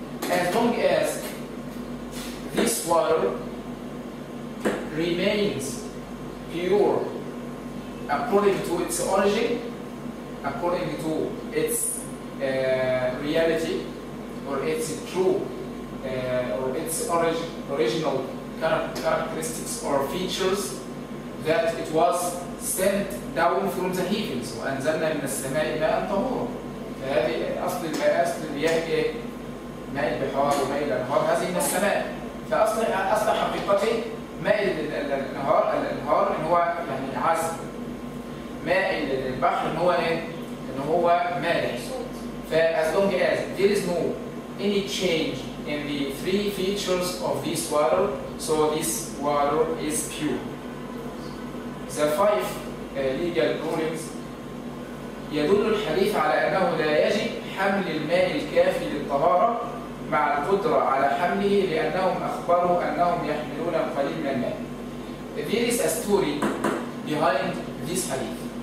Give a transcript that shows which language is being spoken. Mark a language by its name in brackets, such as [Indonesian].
[English] As long as this water remains pure according to its origin, according to its reality or its true or its original characteristics or features, that it was sent down from the heavens وأنزلنا من السماء ماء طهورا. [Arabic] فهذه أصل المياه إيه؟ ماء البحار وماء الأنهار هذه من السماء. فأصل حقيقته ماء الأنهار إن هو يعني عذب. ماء البحر إن هو إيه؟ إن هو مالح. [English] as long as there is no any change in the three features of this water, so this water is pure. [Arabic] The five legal rulings يدل الحديث على أنه لا يجب حمل الماء الكافي للطهارة مع القدرة على حمله لأنهم أخبروا أنهم يحملون القليل من الماء. [English] There is a story behind this hadith.